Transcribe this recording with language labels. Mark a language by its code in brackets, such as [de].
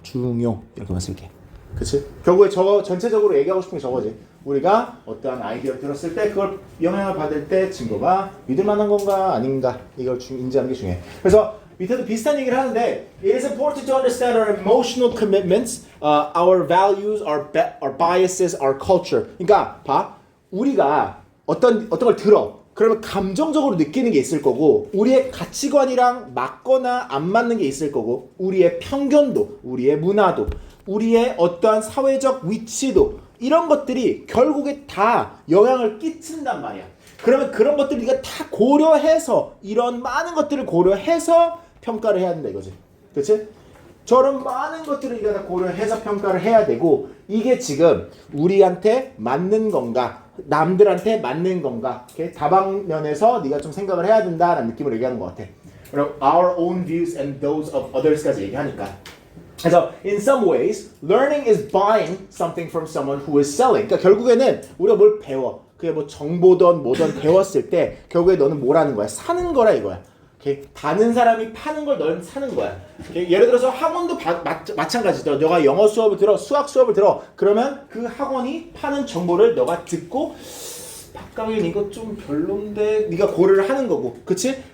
[ko] 중요 이렇게만 쓸게. 그치? 결국에 저거 전체적으로 얘기하고 싶은 게 저거지. 우리가 어떠한 아이디어를 들었을 때 그걸 영향을 받을 때 증거가 믿을 만한 건가 아닌가 이걸 인지하는 게 중요해. 그래서 밑에도 비슷한 얘기를 하는데 [en] It is important to understand our emotional commitments, our values, our biases, our culture. [ko] 그러니까 봐. 우리가 어떤 걸 들어. 그러면 감정적으로 느끼는 게 있을 거고 우리의 가치관이랑 맞거나 안 맞는 게 있을 거고 우리의 편견도, 우리의 문화도 우리의 어떠한 사회적 위치도 이런 것들이 결국에 다 영향을 끼친단 말이야. 그러면 그런 것들 네가 다 고려해서 이런 많은 것들을 고려해서 평가를 해야 된다 이거지. 그렇지? 저런 많은 것들을 네가 다 고려해서 평가를 해야 되고 이게 지금 우리한테 맞는 건가 남들한테 맞는 건가 다방면에서 네가 좀 생각을 해야 된다라는 느낌으로 얘기하는 것 같아. 그리고 [en] our own views and those of others까지 [ko] 얘기하니까. 그래서 [en] in some ways, learning is buying something from someone who is selling. [ko] 그러니까 결국에는 우리가 뭘 배워. 그게 뭐 정보든 뭐든 배웠을 때 결국에 너는 뭐라는 거야? 사는 거라 이거야. 다른 사람이 파는 걸 너는 사는 거야. 예를 들어서 학원도 마찬가지죠. 너가 영어 수업을 들어, 수학 수업을 들어. 그러면 그 학원이 파는 정보를 너가 듣고 박강현 이거 좀 별론데 네가 고려를 하는 거고. 그치?